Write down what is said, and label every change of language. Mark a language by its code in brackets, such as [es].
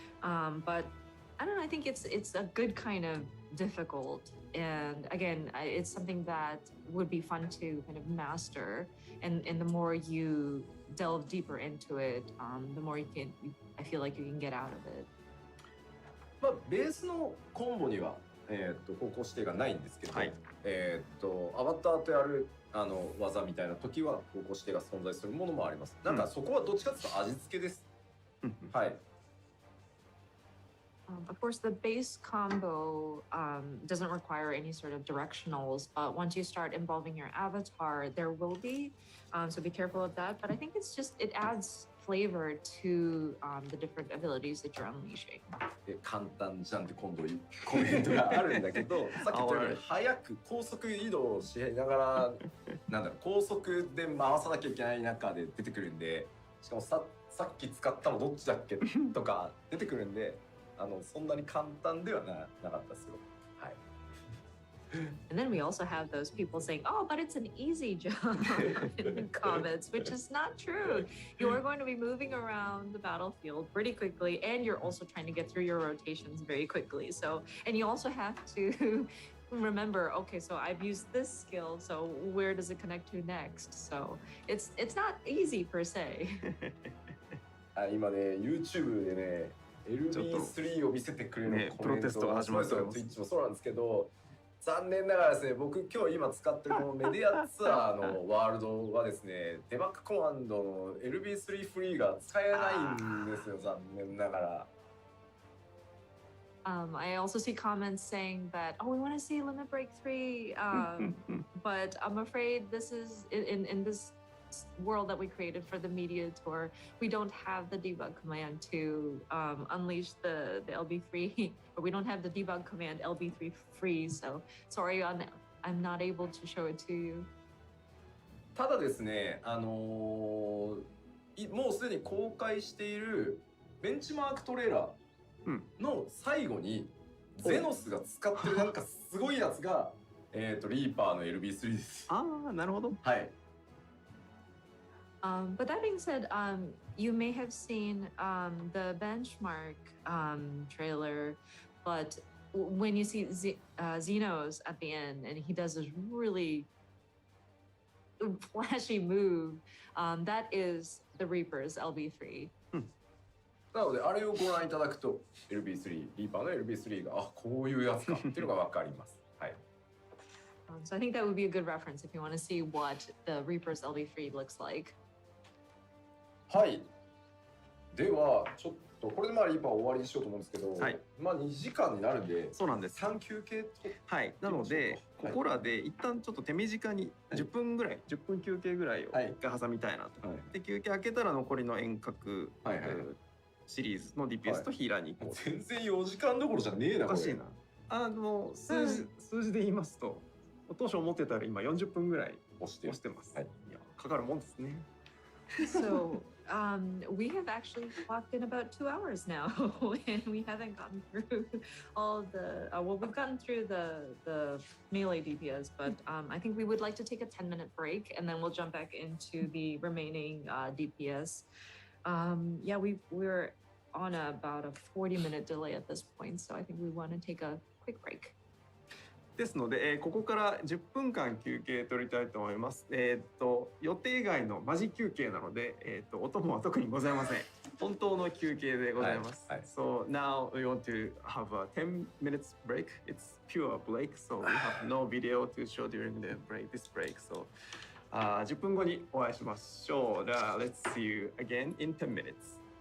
[en] But I don't know, I think it's a good kind of difficult. And again, it's something that would be fun to kind of master. And the more you delve deeper into it, the more I feel like you can get out of it. [ja] まあベースのコンボには方向指定がないんですけど、はい、アバターとやる技みたいな時は方向指定が存在するものもあります。なんかそこはどっちかというと味付けです。はい。 [en] Of course, the base combo doesn't require any sort of directionals, but once you start involving your avatar, there will be. So be careful of that. But I think it's just, it adds flavor to the different abilities that you're unleashing. [ja] 簡単じゃんって今度コメントがあるんだけど、さっき言ったように早く高速移動しながら、なんだろう、高速で回さなきゃいけない中で出てくるんで、しかもさっき使ったのどっちだっけとか出てくるんで。そんなに簡単ではなかったですよ。はい。 [en] And then we also have those people saying, "Oh, but it's an easy job" in the comments, which is not true. You are going to be moving around the battlefield pretty quickly, and you're also trying to get through your rotations very quickly. So, and you also have to remember, okay, so I've used this skill, so where does it connect to next? So it's not easy per se. [ja] 今ね、YouTube でね。LB3 を見せてくれるコメントが始まると Twitch もそうなんですけど、残念ながらですね、僕今日今使ってるこのメディアツアーのワールドはですね、デバッグコマンドの LB3 フリーが使えないんですよ、残念ながら。 [en] I also see comments saying that, oh, we want to see Limit Break 3, but I'm afraid this is in this world that we created for the media tour, we don't have the debug command to unleash the LB3, or we don't have the debug command LB3 freeze, so sorry, I'm not able to show it to you. [ja] ただですね、もうすでに公開しているベンチマークトレーラーの最後にゼノスが使ってるなんかすごいやつがリーパーの LB3 です。ああ、なるほど。はい。 [en] But that being said, you may have seen the benchmark trailer, but when you see Xenos at the end and he does this really flashy move, that is the Reaper's LB3. [ja] なのであれをご覧いただくと LB3、リーパーの LB3 がこういうやつかっていうのがわかります。はい。 [en] So I think that would be a good reference if you want to see what the Reaper's LB3 looks like. [ja] はい。ではちょっとこれでリーパー終わりにしようと思うんですけど、はい、 2時間になるんで、そうなんです。 3休憩と。はい。なのでここらで一旦ちょっと手短に10分ぐらい、10分休憩ぐらいを一回挟みたいなと。で休憩明けたら残りの遠隔シリーズの DPS とヒーラーに行こう。全然4時間どころじゃねえな。おかしいな。数字で言いますと、当初思ってたら今40分ぐらい押してます。いや、かかるもんですね。 [en] So we have actually clocked in about 2 hours now, and we haven't gotten through all the. Well, we've gotten through the melee DPS, but I think we would like to take a 10-minute break, and then we'll jump back into the remaining DPS. Yeah, we're on about a 40-minute delay at this point, so I think we want to take a quick break. [ja] ですので、ここから10分間休憩取りたいと思います。予定外のマジ休憩なので、お供は特にございません。本当の休憩でございます。 [en] So now we want to have a 10 minutes break. It's pure break, so we have no video to show during the break, this break. [ja] So 10分後にお会いしましょう。 [en] Let's see you again in 10 minutes.